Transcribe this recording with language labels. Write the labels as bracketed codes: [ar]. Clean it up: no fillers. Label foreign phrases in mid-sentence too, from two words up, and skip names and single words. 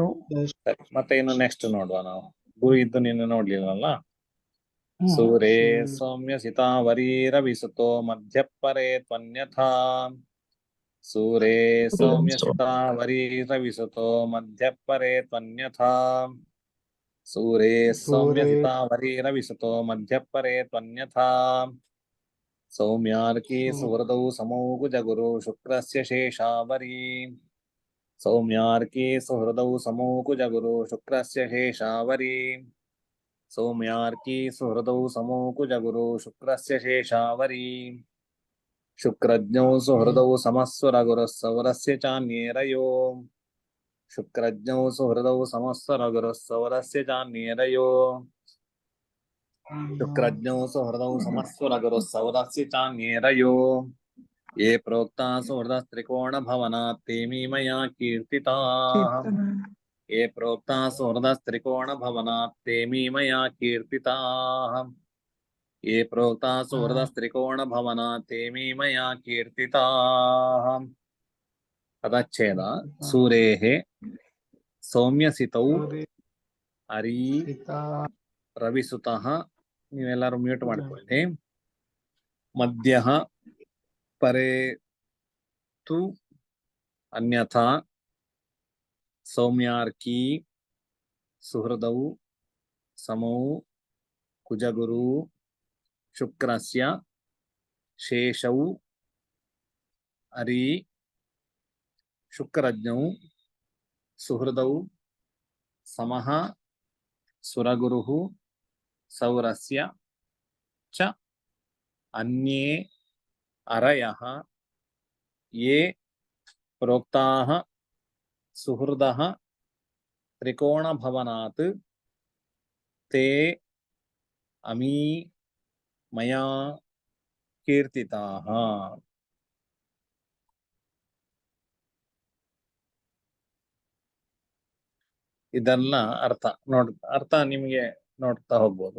[kn] ಸರಿ, ಮತ್ತೆ ಇನ್ನು ನೆಕ್ಸ್ಟ್ ನೋಡುವ ನಾವು. ಗುರು ಇದ್ದು ನೀನು ನೋಡ್ಲಿಲ್ಲಲ್ಲ. ಹ್ಮ್. [sa] ಸೂರೇ ಸೌಮ್ಯ ಸಿತಾವರಿ ರವಿಸುತೋ ಮಧ್ಯ ಪರೇ ತ್ವನ್ಯಥಾ. ಸೂರೇ ಸೌಮ್ಯ ಸಿತಾವರಿ ರವಿಸುತೋ ಮಧ್ಯ ಪರೇ ತ್ವನ್ಯಥಾ. ಸೂರೇ ಸೌಮ್ಯ ಸಿತಾವರಿ ರವಿಸುತೋ ಮಧ್ಯ ಪರೇ ತ್ವನ್ಯಥಾ. ಸೌಮ್ಯಾರ್ಕಿ ಸುಹೃದೌ ಸಮೌ ಕುಜಗುರು ಶುಕ್ರಸ್ಯ ಶೇಷಾವರಿ. ಸೌಮ್ಯಾರ್ಕಿ ಸುಹೃದೌ ಸಮೌ ಕುಜಗುರು ಶುಕ್ರಸ್ಯ ಶೇಷಾವರಿ. ಸೌಮ್ಯಾರ್ಕಿ ಸುಹೃದೌ ಸಮೌ ಕುಜಗುರು ಶುಕ್ರಸ್ಯ ಶೇಷಾವರಿ. ಶುಕ್ರಜ್ಞೌ ಸುಹೃದೌ ಸಮಸ್ವರ ಗುರುಃ ಸೌರಸ್ಯ ಚಾನ್ಯೇರಯೋ. ಶುಕ್ರಜ್ಞೌ ಸುಹೃದೌ ಸಮಸ್ವರ ಗುರುಃ ಸೌರಸ್ಯ ಚಾನ್ಯೇರಯೋ. ಶುಕ್ರಜ್ಞೌ ಸುಹೃದೌ ಸಮಸ್ವರ ಗುರುಃ ಸೌರಸ್ಯ ಚಾನ್ಯೇರಯೋ. ಯೇ ಪ್ರೋಕ್ತಾ ಸುಹೃದಸ್ತ್ರಿಕೋಣ ಭವನಾತ್ ತೇ ಮೀಮಯಾ ಕೀರ್ತಿತಾಃ. ये प्रोक्ता सुहृदस्त्रिकोण भवनात् ते मया कीर्तिताः. ये प्रोक्ता सुहृदस्त्रिकोण भवनात् ते मया कीर्तिताः. तदच्छेद सूरेः सौम्यसितौ अरी रविसुतः [kn] ನೀವೆಲ್ಲರೂ ಮ್ಯೂಟ್ ಮಾಡ್ಕೊಳ್ಳಿ. [sa] ಮಧ್ಯಃ ಪರೇ ತು ಅನ್ಯಥಾ. ಸೌಮ್ಯಾರ್ಕಿ ಸುಹೃದೌ ಸಮೌ ಕುಜಗುರು ಶುಕ್ರಸ್ಯ ಶೇಷೌ ಅರಿ. ಶುಕ್ರಜ್ಞೌ ಸುಹೃದೌ ಸಮಃ ಸುರಗುರುಃ ಸೌರಸ್ಯ ಚ ಅನ್ಯೇ ಅರಯಃ. ಯೇ ಪ್ರೋಕ್ತಾಃ ಸುಹೃದಃ ತ್ರಿಕೋಣ ಭವನಾತ್ ತೇ ಅಮೀ ಮಯಾ ಕೀರ್ತಿತಾಃ. [kn] ಇದೆಲ್ಲ ಅರ್ಥ ನಿಮಗೆ ನೋಡ್ತಾ ಹೋಗ್ಬೋದು.